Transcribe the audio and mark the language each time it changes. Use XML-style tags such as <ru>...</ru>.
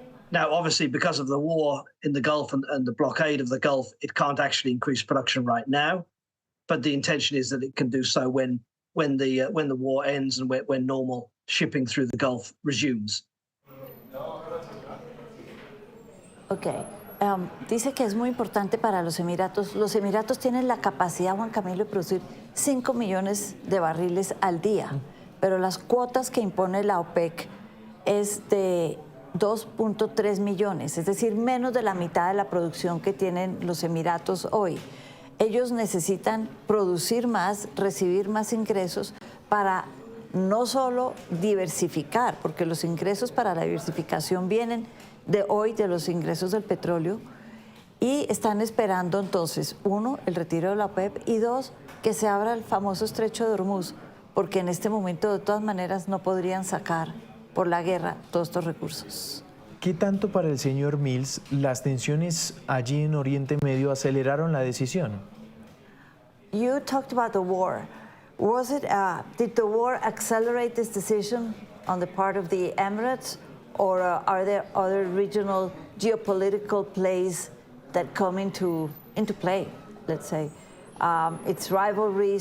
<en>Now, obviously, because of the war in the Gulf and the blockade of the Gulf, it can't actually increase production right now. But the intention is that it can do so when the war ends and when normal shipping through the Gulf resumes. Okay.</en> <es>Dice que es muy importante para los Emiratos. Los Emiratos tienen la capacidad, Juan Camilo, de producir 5 millones de barriles al día, pero las cuotas que impone la OPEC es de 2.3 millones, es decir, menos de la mitad de la producción que tienen los Emiratos hoy. Ellos necesitan producir más, recibir más ingresos para no solo diversificar, porque los ingresos para la diversificación vienen de hoy, de los ingresos del petróleo, y están esperando entonces, uno, el retiro de la OPEP, y dos, que se abra el famoso estrecho de Hormuz, porque en este momento de todas maneras no podrían sacar por la guerra todos estos recursos. ¿Qué tanto para el señor Mills las tensiones allí en Oriente Medio aceleraron la decisión?</es> <en>You talked about the war. Was it, did the war accelerate this decision on the part of the Emirates? Or are there other regional geopolitical plays that come into play, let's say? It's rivalry.</en>